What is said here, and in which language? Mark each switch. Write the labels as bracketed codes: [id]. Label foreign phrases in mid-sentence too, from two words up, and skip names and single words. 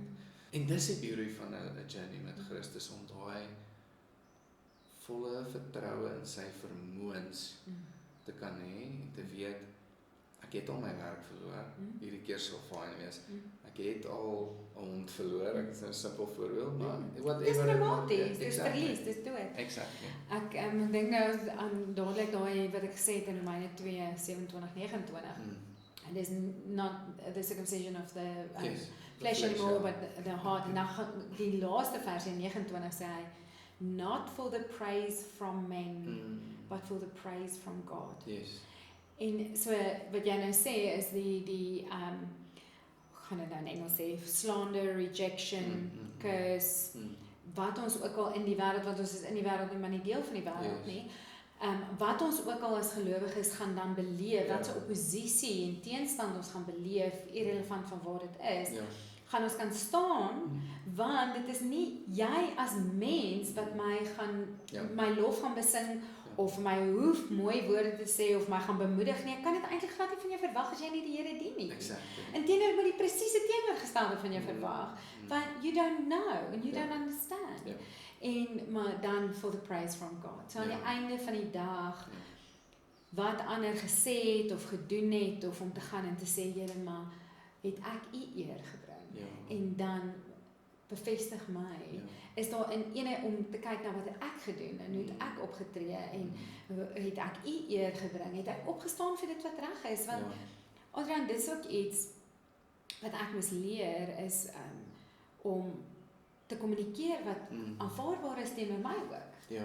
[af] En dis die beauty van 'n journey met Christus, om daai volle vertroue in sy vermoëns te kan hê, en te weet, ek het al my werk verloor, hierdie keer sal fyn wees. Ek het al 'n hond verloor, ek is nou 'n simpel voorbeeld, maar dis dramaties, dis verlies, dis dood. Exactly. Ek dink nou aan dadelik daai wat ek gesê het in Romeine 2, 27-29. [en] And there's not the circumcision of the flesh anymore, but the heart. [af] En dan die laaste vers in 29 sê hy, [en] not for the praise from men, but for the praise from God. Yes. [af] En so wat jy nou sê is die gaan dit nou in Engels sê, [en] slander, rejection, curse, [af] wat ons ook al in die wêreld, want ons is in die wêreld nie, maar nie deel van die wêreld nie, wat ons ook al as gelowiges gaan dan beleef, wat se oppositie en teenstand ons gaan beleef, irrelevant van waar dit is, gaan ons kan staan, want dit is nie jy as mens wat my lof gaan besing, of my hoef mooi woorde te sê, of my gaan bemoedig nie, ek kan dit eintlik glad nie van jou verwag as jy nie die Here dien nie. Inteendeel moet die presiese teenoorgestelde van jou verwag, want [en] you don't know, and you don't understand. [af] Maar dan [en] for the praise from God. [af] So aan die einde van die dag, wat ander gesê het, of gedoen het, of om te gaan en te sê, Here, maar het ek u eer gebring, en dan bevestig my, is daar in ene om te kyk na wat het ek gedoen, en hoe het ek opgetree, en het ek u eer gebring, het ek opgestaan vir dit wat reg is, want Adrian, dit is ook iets wat ek moes leer, is om te kommunikeer wat aanvaarbaar is teenoor my ook.